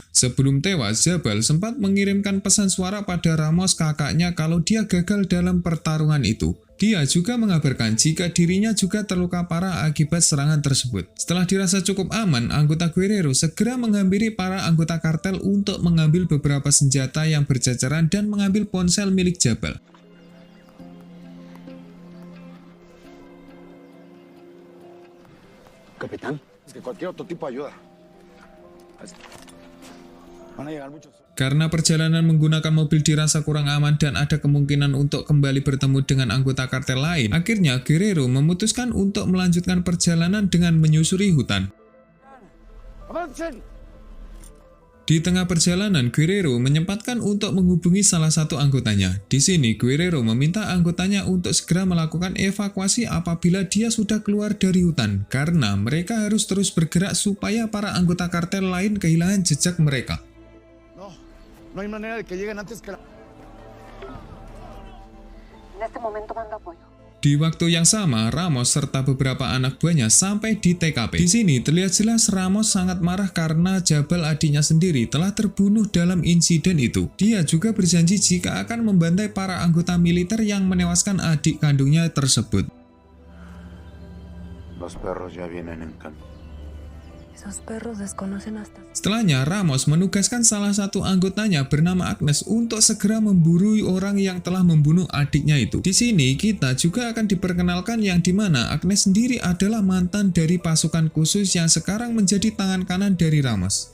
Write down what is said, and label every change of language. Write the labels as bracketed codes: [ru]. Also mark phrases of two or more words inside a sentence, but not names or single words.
[id] Sebelum tewas, Jabal sempat mengirimkan pesan suara pada Ramos kakaknya kalau dia gagal dalam pertarungan itu. Dia juga mengabarkan jika dirinya juga terluka parah akibat serangan tersebut. Setelah dirasa cukup aman, anggota Guerrero segera menghampiri para anggota kartel untuk mengambil beberapa senjata yang berjajaran dan mengambil ponsel milik Jabal. [es] Capitán, es que cualquier otro tipo ayuda. Van a llegar muchos. [id] Karena perjalanan menggunakan mobil dirasa kurang aman dan ada kemungkinan untuk kembali bertemu dengan anggota kartel lain, akhirnya Guerrero memutuskan untuk melanjutkan perjalanan dengan menyusuri hutan. [es] ¡Avancen! [id] Di tengah perjalanan, Guerrero menyempatkan untuk menghubungi salah satu anggotanya. Di sini, Guerrero meminta anggotanya untuk segera melakukan evakuasi apabila dia sudah keluar dari hutan, karena mereka harus terus bergerak supaya para anggota kartel lain kehilangan jejak mereka. [es] No hay manera de que lleguen antes que la... En este momento mando apoyo. [id] Di waktu yang sama, Ramos serta beberapa anak buahnya sampai di TKP. Di sini terlihat jelas Ramos sangat marah karena Jabal adiknya sendiri telah terbunuh dalam insiden itu. Dia juga berjanji jika akan membantai para anggota militer yang menewaskan adik kandungnya tersebut. [es] Los perros ya vienen en camino. Esos perros desconocen hasta... [id] Setelahnya, Ramos menugaskan salah satu anggotanya bernama Agnes untuk segera memburu orang yang telah membunuh adiknya itu. Di sini, kita juga akan diperkenalkan yang dimana Agnes sendiri adalah mantan dari pasukan khusus yang sekarang menjadi tangan kanan dari Ramos.